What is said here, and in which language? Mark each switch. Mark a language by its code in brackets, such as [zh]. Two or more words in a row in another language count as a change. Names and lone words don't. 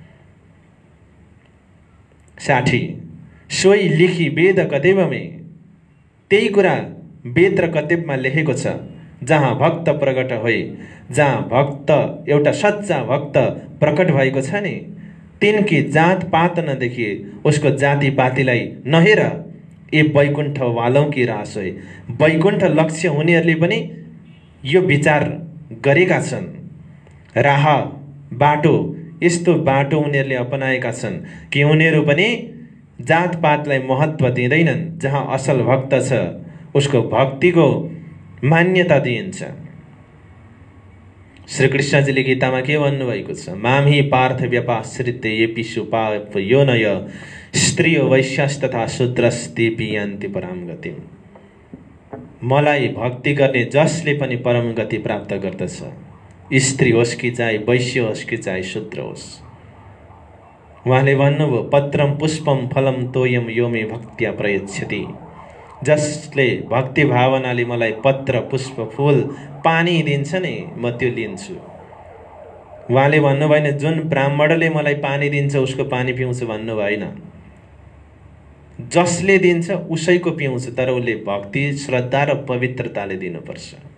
[ne] 60 [hi] सोही लिखी वेद कदेवमे, [ne] त्यही कुरा वेद र कदेवमा लेखेको छ। जहाँ भक्त प्रकट भए, जहाँ भक्त एउटा सच्चा भक्त प्रकट भएको छ नि, [hi] तिनकी जात पात [ne] नदेखि उसको जाति पातिलाई नहेर, [hi] ए वैकुण्ठ वालौं की रास है। [ne] वैकुण्ठ लक्ष्य उनीहरूले पनि यो विचार गरेका छन्। राह बाटो, यस्तो बाटो उनीहरूले अपनाएका छन् कि उनीहरू पनि जातपातलाई महत्त्व दिँदैनन्। जहाँ असल भक्त छ उसको भक्तिको मान्यता दिइन्छ। श्री कृष्णजीले गीतामा के भन्नुभएको छ? [sa] मामहि पार्थ व्यपाश्रित्य येपिषु पाप योनय स्त्रियो वैश्यास्तथा शूद्रस्तेपि यान्ति पराम गतिम्। [ne] मलाई भक्ति गर्ने जसले पनि परम गति प्राप्त गर्दछ, स्त्री होस् कि चाहे वैश्य होस् कि चाहे शूद्र होस्। उहाँले भन्नुभयो [sa] पत्रम पुष्पम फलम तोयम यो मे भक्त्या प्रयच्छति। [ne] जसले भक्ति भावनाले मलाई पत्र पुष्प फूल पानी दिन्छ नि, म त्यो लिन्छु। उहाँले भन्नु भएन जुन ब्राह्मणले मलाई पानी दिन्छ उसको पानी पिउँछु भन्नु भएन। जसले दिन्छ उसैको पिउँछु, तर उसले भक्ति श्रद्धा र पवित्रताले दिनुपर्छ।